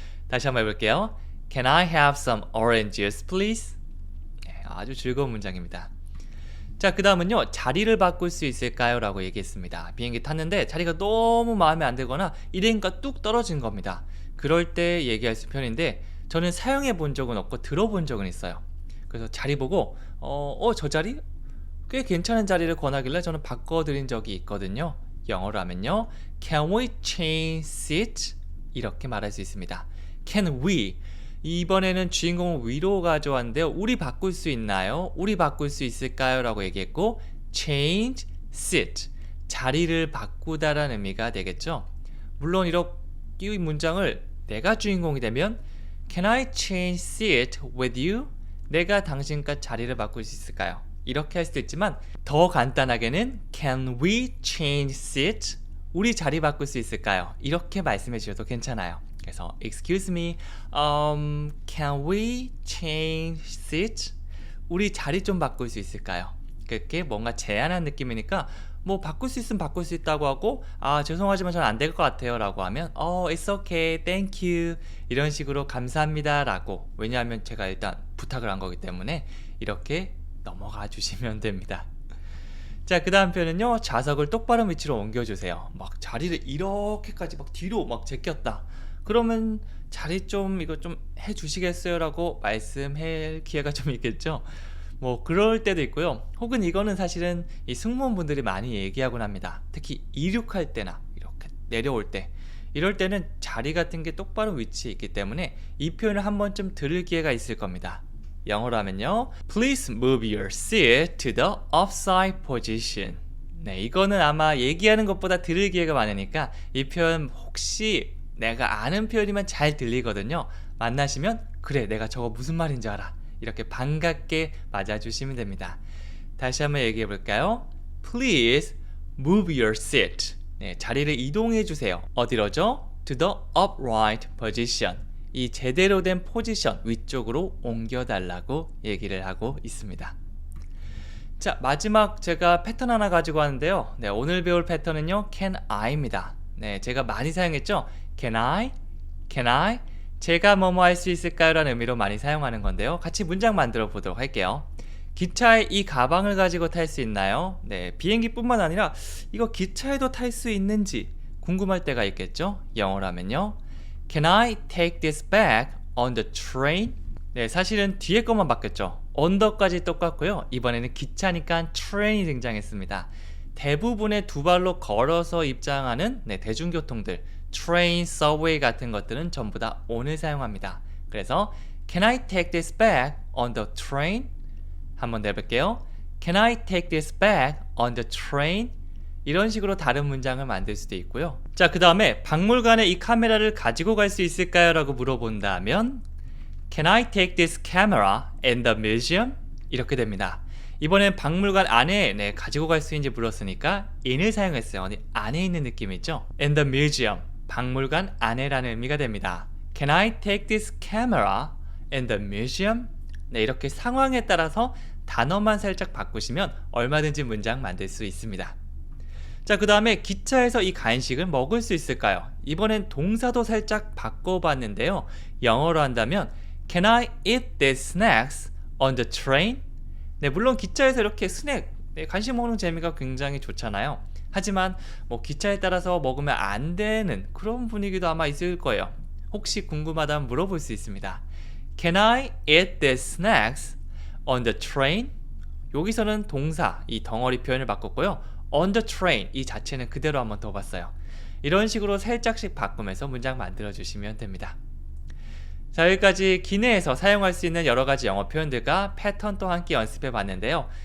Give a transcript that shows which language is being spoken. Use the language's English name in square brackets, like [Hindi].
[Korean] 다시 한번 해볼게요. [English] Can I have some orange juice, please? [Korean] 네, 아주 즐거운 문장입니다. 자, 그 다음은요 자리를 바꿀 수 있을까요? 라고 얘기했습니다. 비행기 탔는데 자리가 너무 마음에 안 들거나 이래니까 뚝 떨어진 겁니다. 그럴 때 얘기할 수 있는 표현인데 저는 사용해 본 적은 없고 들어본 적은 있어요. 그래서 자리 보고 저 자리? 꽤 괜찮은 자리를 권하길래 저는 바꿔드린 적이 있거든요. 영어로 하면요 [English] Can we change seats? [Korean] 이렇게 말할 수 있습니다. [English] Can we? [Korean] 이번에는 주인공을 위로 가져왔는데요. 우리 바꿀 수 있나요? 우리 바꿀 수 있을까요? 라고 얘기했고 [English] change seat [Korean] 자리를 바꾸다라는 의미가 되겠죠. 물론 이 문장을 내가 주인공이 되면 [English] Can I change seat with you? [Korean] 내가 당신과 자리를 바꿀 수 있을까요? 이렇게 할 수도 있지만 더 간단하게는 [English] Can we change seat? [Korean] 우리 자리 바꿀 수 있을까요? 이렇게 말씀해 주셔도 괜찮아요. 그래서 [English] Excuse me, can we change seat? [Korean] 우리 자리 좀 바꿀 수 있을까요? 그렇게 뭔가 제안한 느낌이니까 뭐 바꿀 수 있으면 바꿀 수 있다고 하고 죄송하지만 저는 안 될 것 같아요 라고 하면 [English] it's okay, thank you [Korean] 이런 식으로 감사합니다 라고 왜냐하면 제가 일단 부탁을 한 거기 때문에 이렇게 넘어가 주시면 됩니다. 자, 그 다음 표현은요. 좌석을 똑바른 위치로 옮겨주세요. 막 자리를 이렇게까지 막 뒤로 막 제꼈다. 그러면 자리 좀 이거 좀 해주시겠어요? 라고 말씀할 기회가 좀 있겠죠. 뭐 그럴 때도 있고요. 혹은 이거는 사실은 이 승무원분들이 많이 얘기하곤 합니다. 특히 이륙할 때나 이렇게 내려올 때, 이럴 때는 자리 같은 게 똑바로 위치에 있기 때문에 이 표현을 한 번쯤 들을 기회가 있을 겁니다. 영어로 하면요, [English] Please move your seat to the upside position. [Korean] 네, 이거는 아마 얘기하는 것보다 들을 기회가 많으니까 이 표현 혹시 내가 아는 표현이면 잘 들리거든요. 만나시면 그래, 내가 저거 무슨 말인지 알아, 이렇게 반갑게 맞아주시면 됩니다. 다시 한번 얘기해 볼까요? [English] Please move your seat. [Korean] 네, 자리를 이동해 주세요. 어디로죠? [English] To the upright position. [Korean] 이 제대로 된 포지션 위쪽으로 옮겨달라고 얘기를 하고 있습니다. 자, 마지막 제가 패턴 하나 가지고 왔는데요. 네, 오늘 배울 패턴은요, can I입니다. 네, 제가 많이 사용했죠? [English] Can I? Can I? [Korean] 제가 뭐뭐 할 수 있을까요? 라는 의미로 많이 사용하는 건데요. 같이 문장 만들어 보도록 할게요. 기차에 이 가방을 가지고 탈 수 있나요? 네, 비행기뿐만 아니라 이거 기차에도 탈 수 있는지 궁금할 때가 있겠죠? 영어로 하면요, [English] Can I take this bag on the train? [Korean] 네, 사실은 뒤에 것만 바뀌었죠. onthe까지 똑같고요. 이번에는 기차니까 train이 등장했습니다. 대부분의 두 발로 걸어서 입장하는 대중교통들, train, subway 같은 것들은 전부 다 on을 사용합니다. 그래서 [English] Can I take this bag on the train? [Korean] 한번 내볼게요. [English] Can I take this bag on the train? [Korean] 이런 식으로 다른 문장을 만들 수도 있고요. 자, 그 다음에 박물관에 이 카메라를 가지고 갈 수 있을까요? 라고 물어본다면 [English] Can I take this camera in the museum? [Korean] 이렇게 됩니다. 이번엔 박물관 안에 가지고 갈 수 있는지 물었으니까 in을 사용했어요. 안에 있는 느낌이죠. [English] In the museum, [Korean] 박물관 안에라는 의미가 됩니다. [English] Can I take this camera in the museum? [Korean] 네, 이렇게 상황에 따라서 단어만 살짝 바꾸시면 얼마든지 문장 만들 수 있습니다. 자, 그 다음에 기차에서 이 간식을 먹을 수 있을까요? 이번엔 동사도 살짝 바꿔봤는데요. 영어로 한다면 [English] Can I eat these snacks on the train? [Korean] 네, 물론 기차에서 이렇게 스낵, 간식 먹는 재미가 굉장히 좋잖아요. 하지만 뭐 기차에 따라서 먹으면 안 되는 그런 분위기도 아마 있을 거예요. 혹시 궁금하다면 물어볼 수 있습니다. [English] Can I eat these snacks on the train? [Korean] 여기서는 동사, 이 덩어리 표현을 바꿨고요. [English] on the train, [Korean] 이 자체는 그대로 한번 더 봤어요. 이런 식으로 살짝씩 바꾸면서 문장 만들어 주시면 됩니다. 자, 여기까지 기내에서 사용할 수 있는 여러 가지 영어 표현들과 패턴 또 함께 연습해 봤는데요.